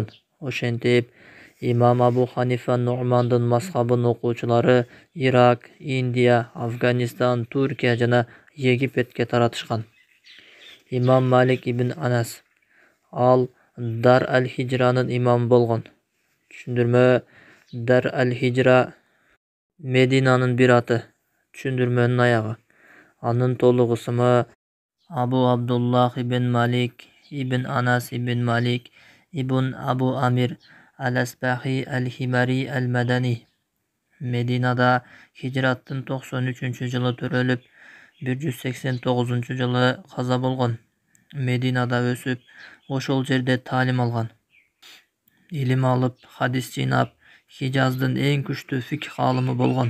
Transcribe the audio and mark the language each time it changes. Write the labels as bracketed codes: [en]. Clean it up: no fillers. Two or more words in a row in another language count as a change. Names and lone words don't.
[ky] Ошентип, имам Абу Ханифа Ну'мандын мазхабын окуучулары Ирак, Индия, Афганистан, Туркия жана Египетке таратышкан. Имам Малик ибн Анас. Ал Дар аль-Хижранын имамы болгон. Түшүндүрмө: Дар аль-Хижра Мединанын бир аты. Түшүндүрмөнүн аягы. Анын толук ысымы Абу Абдуллах ибн Малик ибн Анас ибн Малик ибн Абу Амир Ал-Асбахи Ал-Химари Ал-Мадани. Мединада хижраттын 93-жылы төрөлүп, 189-жылы каза болгон. Мединада өсүп, ошол жерде талим алган. Илим алып, хадис жыйнап, Хижаздын эң күчтүү фикх алымы болгон.